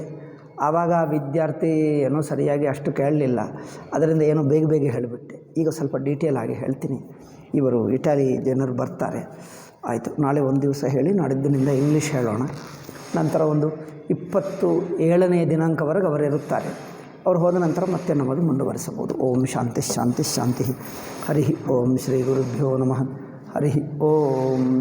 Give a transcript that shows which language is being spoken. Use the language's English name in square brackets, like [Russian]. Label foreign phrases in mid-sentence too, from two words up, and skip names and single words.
[Kannada] ಆವಾಗ ವಿದ್ಯಾರ್ಥಿ ಏನೋ ಸರಿಯಾಗಿ ಅಷ್ಟು ಕೇಳಲಿಲ್ಲ, ಅದರಿಂದ ಏನೋ ಬೇಗ ಬೇಗ ಹೇಳಿಬಿಟ್ಟೆ. ಈಗ ಸ್ವಲ್ಪ ಡೀಟೇಲ್ ಆಗಿ ಹೇಳ್ತೀನಿ. ಇವರು ಇಟಾಲಿ ಜನರು ಬರ್ತಾರೆ. ಆಯಿತು, ನಾಳೆ ಒಂದು ದಿವಸ ಹೇಳಿ ನಾಡಿದ್ದಿನಿಂದ ಇಂಗ್ಲೀಷ್ ಹೇಳೋಣ. ನಂತರ ಒಂದು 27ನೇ ದಿನಾಂಕವರೆಗೆ ಅವರಿರುತ್ತಾರೆ. ಅವ್ರು ಹೋದ ನಂತರ ಮತ್ತೆ ನಮ್ಮದು ಮುಂದುವರಿಸಬಹುದು. [Sanskrit] ಓಂ ಶಾಂತಿ ಶಾಂತಿ ಶಾಂತಿ. ಹರಿ ಓಂ ಶ್ರೀ ಗುರುಭ್ಯೋ ನಮಃ. ಹರಿ ಓಂ.